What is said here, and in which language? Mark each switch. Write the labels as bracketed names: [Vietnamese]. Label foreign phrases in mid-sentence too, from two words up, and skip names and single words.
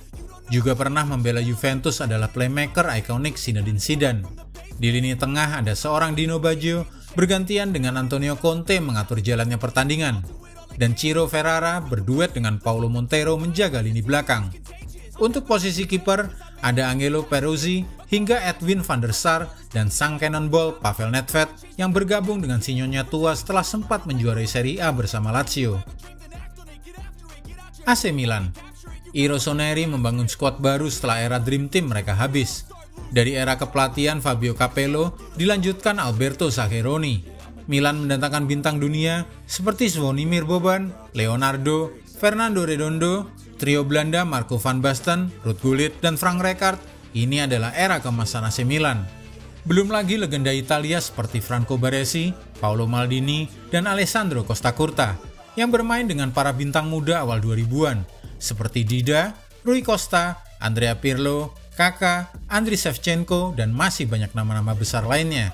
[Indonesian] Juga pernah membela Juventus adalah playmaker ikonik Zinedine Zidane. Di lini tengah ada seorang Dino Baggio bergantian dengan Antonio Conte mengatur jalannya pertandingan, dan Ciro Ferrara berduet dengan Paulo Montero menjaga lini belakang. Untuk posisi kiper, ada Angelo Peruzzi hingga Edwin van der Sar dan sang cannonball Pavel Nedved yang bergabung dengan si nyonya tua setelah sempat menjuarai Serie A bersama Lazio. AC Milan. I Rossoneri membangun skuad baru setelah era Dream Team mereka habis. Dari era kepelatihan Fabio Capello dilanjutkan Alberto Zaccheroni. Milan mendatangkan bintang dunia seperti Zvonimir Boban, Leonardo, Fernando Redondo, trio Belanda Marco van Basten, Ruud Gullit, dan Frank Rijkaard. Ini adalah era keemasan AC Milan. Belum lagi legenda Italia seperti Franco Baresi, Paolo Maldini, dan Alessandro Costa Curta yang bermain dengan para bintang muda awal 2000-an seperti Dida, Rui Costa, Andrea Pirlo, Kakak, Andriy Shevchenko, dan masih banyak nama-nama besar lainnya.